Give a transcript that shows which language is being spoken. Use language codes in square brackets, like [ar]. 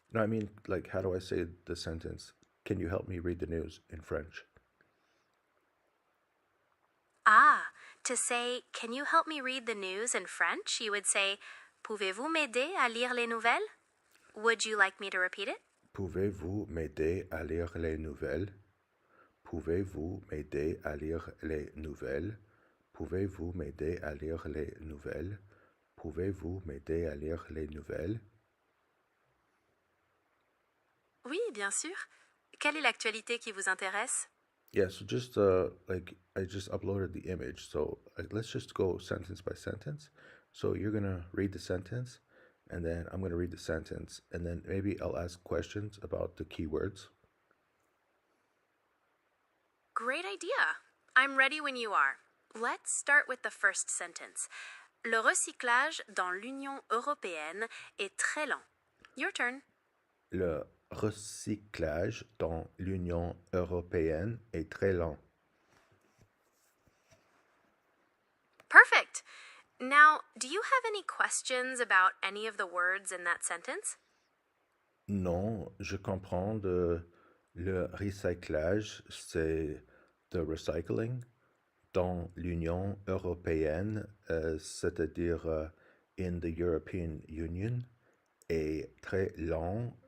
[en] No, I mean, like, how do I say the sentence? Can you help me read the news in French? Ah, to say, can you help me read the news in French, you would say, [fr] pouvez-vous m'aider à lire les nouvelles? [en] Would you like me to repeat it? [fr] Pouvez-vous m'aider à lire les nouvelles? Pouvez-vous m'aider à lire les nouvelles? Pouvez-vous m'aider à lire les nouvelles? Pouvez-vous m'aider à lire les nouvelles? Oui, bien sûr. Quelle est l'actualité qui vous intéresse? [en] Yeah, so just like I just uploaded the image, so let's just go sentence by sentence. So you're gonna read the sentence, and then I'm gonna read the sentence, and then maybe I'll ask questions about the keywords. Great idea. I'm ready when you are. Let's start with the first sentence. [fr] Le recyclage dans l'Union européenne est très lent. [en] Your turn. [fr] Le recyclage dans l'Union européenne est très lent. [en] Perfect. Now, do you have any questions about any of the words in that sentence? [fr] Non, je comprends le recyclage, c'est [en] the recycling [fr] dans l'Union européenne, c'est-à-dire [en] in the European Union, [fr] est très lent.